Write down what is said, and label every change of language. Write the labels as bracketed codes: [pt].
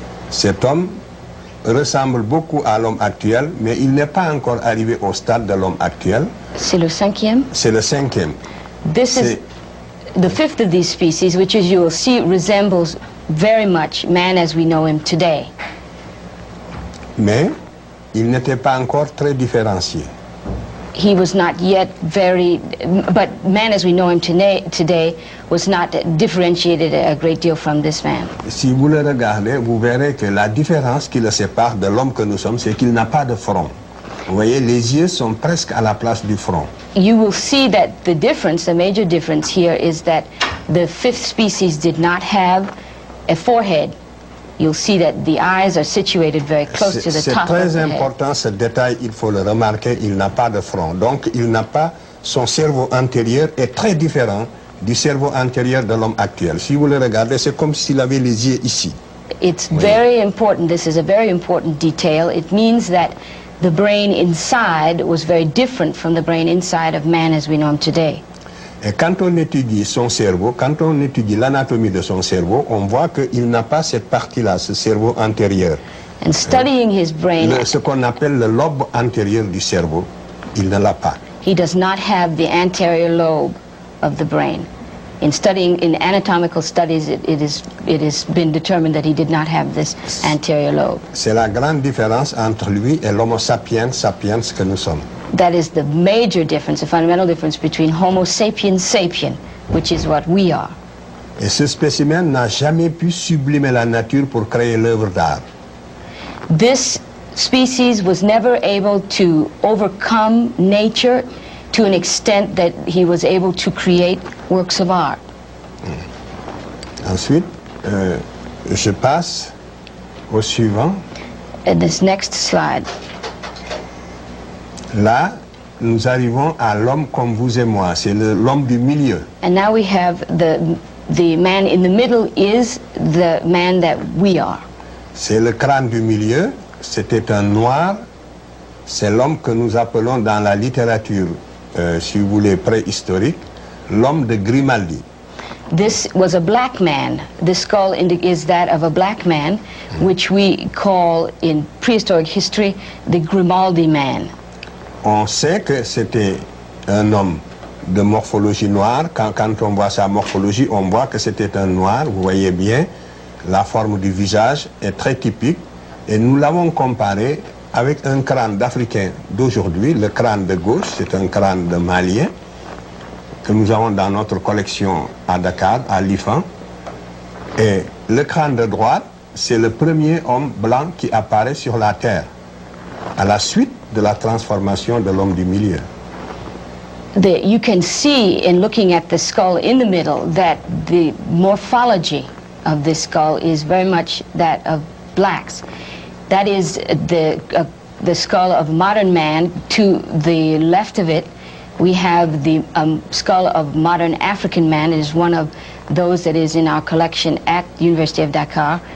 [fr] Cet homme ressemble beaucoup à l'homme actuel, mais il n'est pas encore arrivé au stade de l'homme actuel. C'est le cinquième? C'est le cinquième. [en] This is the fifth of these species, which, as you will see, resembles very much man as we know him today. [fr] Mais il n'était pas encore très différencié. [en] He was not yet but man as we know him today was not differentiated a great deal from this man. [fr] Si vous le regardez, vous verrez que la différence qui le sépare de l'homme que nous sommes, c'est qu'il n'a pas de front. Vous voyez, les yeux sont presque à la place du front. [en] You will see that the major difference here is that the fifth species did not have a forehead. You'll see that the eyes are situated very close to the top of the head. [fr] C'est très important ce détail, il faut le remarquer, il n'a pas de front. Donc il n'a pas, son cerveau antérieur est très différent du cerveau antérieur de l'homme actuel. Si vous le regardez, c'est comme s'il avait les yeux ici. [en] It's very important, this is a very important detail. It means that the brain inside was very different from the brain inside of man as we know him today. [fr] Et quand on étudie son cerveau, quand on étudie l'anatomie de son cerveau, on voit qu'il n'a pas cette partie-là, ce cerveau antérieur. [en] And studying his brain, [fr] ce qu'on appelle le lobe antérieur du cerveau, il ne l'a pas. [en] He does not have the anterior lobe of the brain. In anatomical studies, it has been determined that he did not have this anterior lobe. [fr] C'est la grande différence entre lui et l'Homo sapiens sapiens que nous sommes. [en] That is the major difference, the fundamental difference between Homo sapiens sapien, which is what we are. [fr] Et ce spécimen n'a jamais pu sublimer la nature pour créer l'œuvre d'art. [en] This species was never able to overcome nature to an extent that he was able to create works of art. [fr] Ensuite, je passe au suivant. [en] This next slide. [fr] Là, nous arrivons à l'homme comme vous et moi. C'est l'homme du milieu. [en] And now we have the man in the middle is the man that we are. [fr] C'est le crâne du milieu. C'était un noir. C'est l'homme que nous appelons dans la littérature, si vous voulez, préhistorique, l'homme de Grimaldi. [en] This was a black man. The skull is that of a black man, which we call in prehistoric history the Grimaldi man. [fr] On sait que c'était un homme de morphologie noire. Quand on voit sa morphologie, on voit que c'était un noir. Vous voyez bien, la forme du visage est très typique. Et nous l'avons comparé avec un crâne d'Africain d'aujourd'hui. Le crâne de gauche, c'est un crâne de Malien que nous avons dans notre collection à Dakar, à l'IFAN. Et le crâne de droite, c'est le premier homme blanc qui apparaît sur la Terre, à la suite de la transformation de l'homme du milieu. [en] You can see in looking at the skull in the middle that the morphology of this skull is very much that of blacks. That is the skull of modern man. To the left of it, we have the skull of modern African man. It is one of those that is in our collection at the University of Dakar.